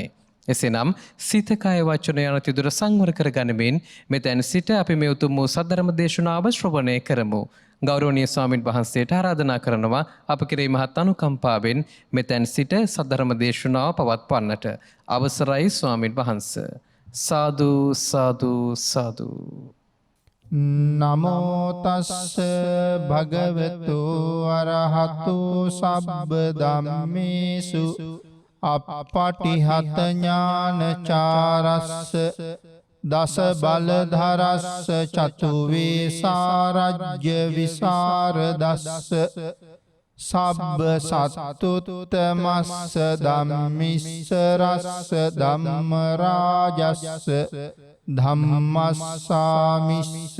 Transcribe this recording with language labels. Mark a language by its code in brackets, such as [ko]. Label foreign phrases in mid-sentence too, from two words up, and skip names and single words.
[si] එසේනම් සිත කය වචන යන තිදුර සංවර කර ගනිමින් මෙතෙන් සිට අපි මේ උතුම් වූ සද්ධර්ම දේශනාව ශ්‍රවණය කරමු. ගෞරවනීය ස්වාමින් වහන්සේට ආරාධනා කරනවා අප කෙරෙහි මහත් අනුකම්පාවෙන් මෙතෙන් සිට සද්ධර්ම දේශනාව පවත්වන්නට. අවසරයි ස්වාමින් වහන්සේ. සාදු සාදු සාදු. [pi] නමෝ තස්ස භගවතු අරහතු සබ්බ ධම්මේසු අප්පටිහත ඥානචාරස්ස දස බලධරස්ස චතු වේසාරජ්‍ය විසරදස්ස සබ්බ සත්තුත්තමස්ස ධම්මිස්ස රස්ස ධම්ම රාජස්ස ධම්මස්සාමිස්ස